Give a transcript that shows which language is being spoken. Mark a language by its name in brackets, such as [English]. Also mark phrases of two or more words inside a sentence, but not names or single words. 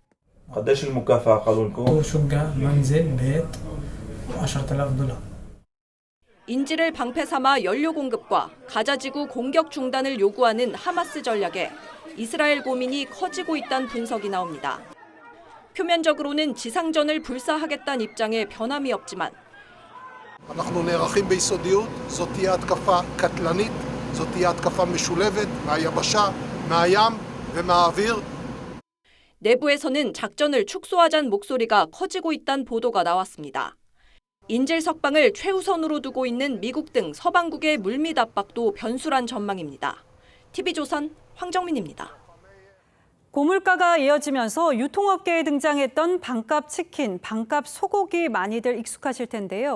[Korean] 인질을 방패 삼아 연료 공급과 가자지구 공격 중단을 요구하는 하마스 전략에 이스라엘 고민이 커지고 있다는 분석이 나옵니다. 표면적으로는 지상전을 불사하겠다는 입장에 변함이 없지만 [Hebrew] אנחנו נערכים ביסודיות, זאת תהיה התקפה קטלנית, זאת תהיה התקפה משולבת מהיבשה, מהים ומהאוויר. [Korean] 내부에서는 작전을 축소하자는 목소리가 커지고 있다는 보도가 나왔습니다. 인질 석방을 최우선으로 두고 있는 미국 등 서방국의 물밑 압박도 변수란 전망입니다. TV조선 황정민입니다. 고물가가 이어지면서 유통업계에 등장했던 반값 치킨, 반값 소고기 많이들 익숙하실 텐데요.